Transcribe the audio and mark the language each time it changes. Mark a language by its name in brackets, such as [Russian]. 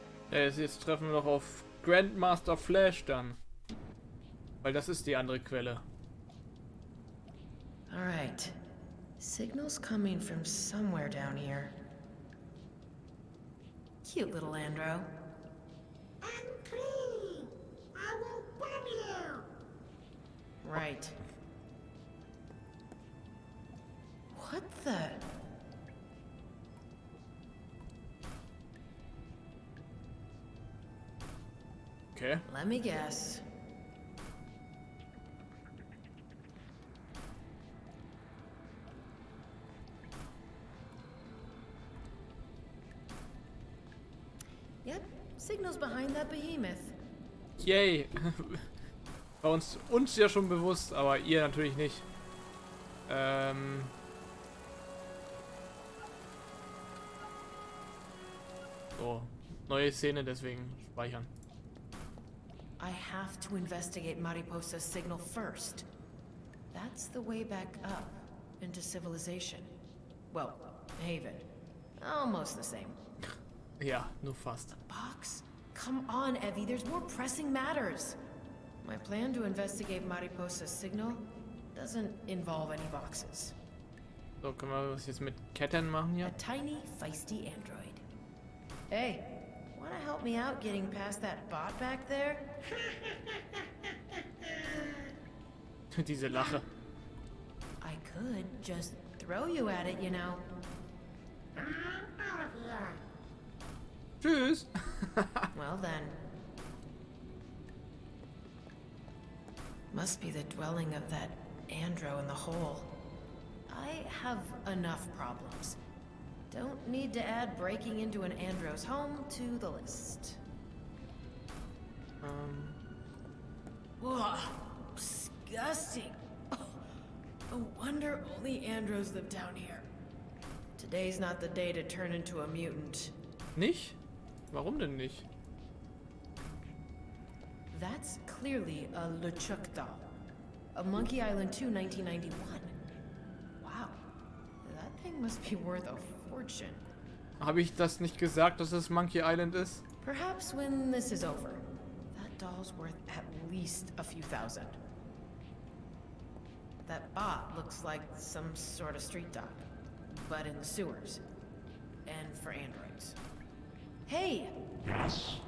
[German] Jetzt treffen wir noch auf Grandmaster Flash dann. Weil das ist die andere Quelle. [English] Alright. Signal's coming from somewhere down here. Cute little Andro. I'm clean. I won't bomb you. Right. What the? Okay. Let me guess. Yep, signal's behind that behemoth. Yay! [German] War uns ja schon bewusst, aber ihr natürlich nicht. So, neue Szene, deswegen speichern. [English] I have to investigate Mariposa's signal first. That's the way back up into civilization. Well, Haven. Almost the same. [German] Ja, nur fast. [English] Box? Come on, Evie, there's more pressing matters. My plan to investigate Mariposa's signal doesn't involve any boxes. [German] So, können wir was jetzt mit Ketten machen hier? [English] A tiny, feisty android. Hey, wanna help me out getting past that bot back there? [German] Diese Lache. [English] I could just throw you at it, you know. [German] Tschüss! [English] Well then. Must be the dwelling of that Andro in the hole. I have enough problems. Don't need to add breaking into an Andro's home to the list. Ugh, disgusting. Oh, no wonder only Andros live down here. Today's not the day to turn into a mutant. [German] Nicht? Warum denn nicht? [English] That's clearly a LeChuck doll. A Monkey Island 2, 1991. Wow, that thing must be worth a fortune. [German] Habe ich das nicht gesagt, dass es Monkey Island ist? [English] Perhaps when this is over, that doll's worth at least a few thousand. That bot looks like some sort of street dog, but in the sewers. And for androids. Hey, Yes.